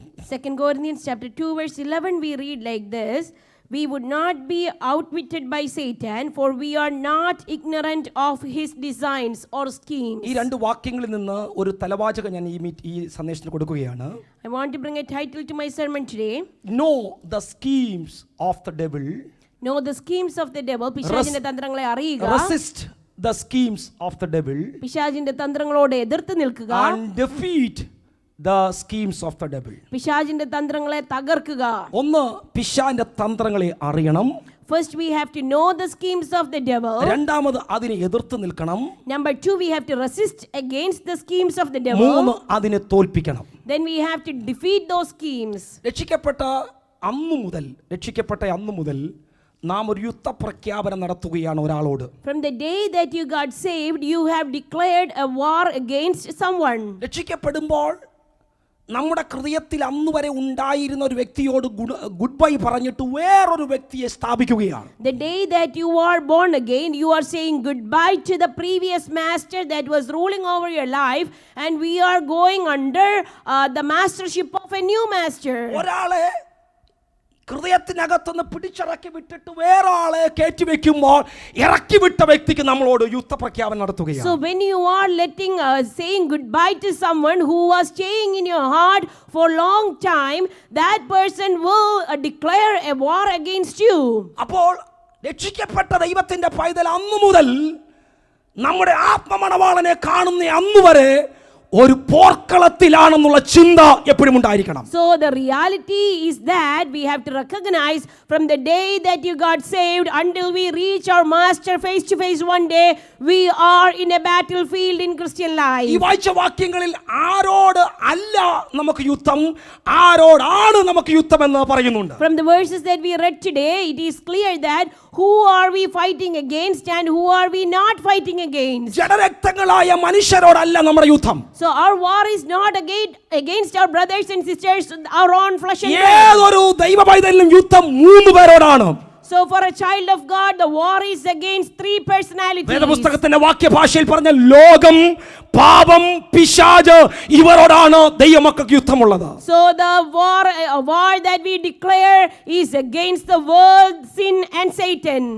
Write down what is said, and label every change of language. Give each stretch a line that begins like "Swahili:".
English: 2 Corinthians chapter 2 verse 11 we read like this. We would not be outwitted by Satan, for we are not ignorant of his designs or schemes.
Malayalam: ഈ 2 വാക്യങ്ങളിൽ നിന്ന് ഒരു തലവാചകം ഞാൻ ഈ സന്ദേശത്തിന് കൊടുക്കുകയാണ്.
English: I want to bring a title to my sermon today. Know the schemes of the devil. Know the schemes of the devil.
Malayalam: പിശാചിന്റെ തന്ത്രങ്ങളെ അറിയുക.
English: Resist the schemes of the devil.
Malayalam: പിശാചിന്റെ തന്ത്രങ്ങളോട് എതിർത്ത് നിൽക്കുക.
English: And defeat the schemes of the devil.
Malayalam: പിശാചിന്റെ തന്ത്രങ്ങളെ തകർക്കുക. ഒന്ന്, പിശാചിന്റെ തന്ത്രങ്ങളെ അറിയണം.
English: First we have to know the schemes of the devil.
Malayalam: രണ്ടാമത് അതിനെ എതിർത്ത് നിൽക്കണം.
English: Number 2 we have to resist against the schemes of the devil.
Malayalam: മൂന്ന്, അതിനെ തോൽപ്പിക്കണം.
English: Then we have to defeat those schemes.
Malayalam: രക്ഷിക്കപ്പെട്ട അന്നു മുതൽ നാം ഒരു യുദ്ധപ്രഖ്യാപനം നടത്തുകയാണ് ഒരാളോട്.
English: From the day that you got saved, you have declared a war against someone.
Malayalam: രക്ഷിക്കപ്പെടുമ്പോൾ നമ്മുടെ ഹൃദയത്തിൽ അന്ന് വരെ ഉണ്ടായിരുന്ന ഒരു വ്യക്തിയോട് ഗുഡ് ബൈ പറഞ്ഞിട്ട് വേറൊരു വ്യക്തിയെ സ്ഥാപിക്കുകയാണ്.
English: The day that you are born again, you are saying goodbye to the previous master that was ruling over your life, and we are going under the mastership of a new master.
Malayalam: ഒരാളെ ഹൃദയത്തിനകത്തുനിന്ന് പിടിച്ചിറക്കി വിട്ടിട്ട് വേറെ ആളെ കയറ്റി വെക്കുമ്പോൾ ഇറക്കി വിട്ട വ്യക്തിക്ക് നമ്മളോട് യുദ്ധപ്രഖ്യാപനം നടത്തുകയാണ്.
English: So when you are saying goodbye to someone who was staying in your heart for long time, that person will declare a war against you.
Malayalam: അപ്പോൾ രക്ഷിക്കപ്പെട്ട ദൈവത്തിന്റെ പൈതൽ അന്നു മുതൽ നമ്മുടെ ആത്മമണവാളനെ കാണുന്ന അന്നു വരെ ഒരു പോർക്കളത്തിലാണെന്നുള്ള ചിന്ത എപ്പോഴും ഉണ്ടായിരിക്കണം.
English: So the reality is that we have to recognize from the day that you got saved until we reach our master face to face one day, we are in a battlefield in Christian life.
Malayalam: ഈ വായിച്ച വാക്യങ്ങളിൽ ആരോട് അല്ല നമുക്ക് യുദ്ധം, ആരോടാണ് നമുക്ക് യുദ്ധം എന്ന് പറയുന്നുണ്ട്.
English: From the verses that we read today, it is clear that who are we fighting against and who are we not fighting against.
Malayalam: ജഡരക്തങ്ങളായ മനുഷ്യരോടല്ല നമ്മുടെ യുദ്ധം.
English: So our war is not against our brothers and sisters, our own flesh and blood.
Malayalam: ഏതൊരു ദൈവ പൈതലിനും യുദ്ധം 3 പേരോടാണ്.
English: So for a child of God, the war is against three personalities.
Malayalam: വേദപുസ്തകത്തിന്റെ വാക്യഭാഷയിൽ പറഞ്ഞ ലോകം, പാപം, പിശാച് ഇവരോടാണ് ദൈവമക്കൾക്ക് യുദ്ധമുള്ളത്.
English: So the war that we declare is against the world, sin and Satan.